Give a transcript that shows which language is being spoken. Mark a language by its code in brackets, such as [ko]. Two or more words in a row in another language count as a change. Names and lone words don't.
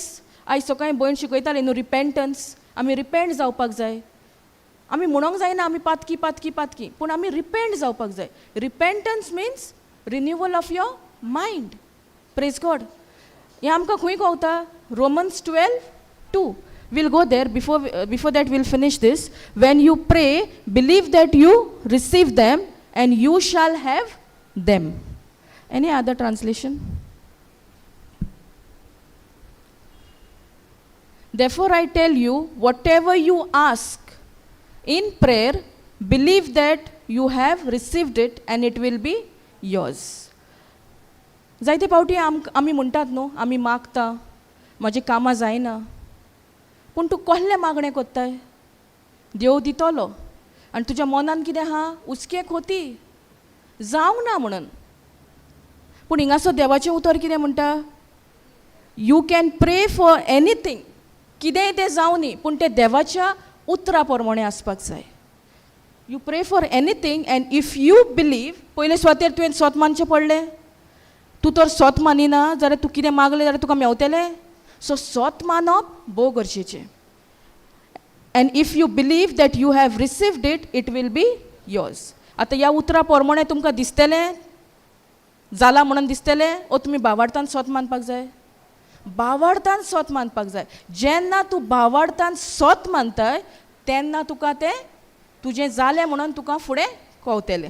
[kok] आयज सकाळीं भयण शिकयताली न्हू रिपेंटन्स. आमी रिपेंट जावपाक जाय. आमी म्हणोंक जायना आमी पातकी पातकी पातकी, पूण आमी रिपेंट जावपाक जाय. [en] Repentance means renewal of your mind. Praise God. [kok] हें आमकां खंय गावता? रोमन्स 12:2. [en] We'll go there. Before that we'll finish this. When you pray, believe that you receive them and you shall have them. Any other translation? Therefore I tell you, whatever you ask in prayer, believe that you have received it and it will be yours. [kok] जायते फावटी आमी म्हणटात न्हू, आमी मागता, म्हाजी कामां जायना, पूण तूं कसलें मागणें कोत्ताय? देव दितलो आनी तुज्या मनान कितें आहा? उचके खोती, जावंक ना म्हणून. पूण हिंगासो देवाचें उतर कितें म्हणटा? [en] You can pray for anything, [kok] कितेंय तें जावं न्ही, पूण तें देवाच्या उतरा प्रमाणें आसपाक जाय. [en] You pray for anything and if you believe, [kok] पयले स्वातेर तुवें स्वत मानचें पडलें. तूं तर स्वत मानिना जाल्यार तूं कितें मागलें जाल्यार तुका मेवतलें. सो स्वत मानप भोव गरजेचें. [en] And if you believe that you have received it, it will be yours. [kok] आतां ह्या उतरा प्रमाणें तुमकां दिसतलें जाला म्हणून दिसतलें, ओ तुमी भावार्थान स्वत मानपाक जाय? भावार्थान स्वत मानपाक जाय. जेन्ना तूं भावार्थान स्वत मानताय तेन्ना तुका तें तुजें जालें म्हणून तुका फुडें कळटलें.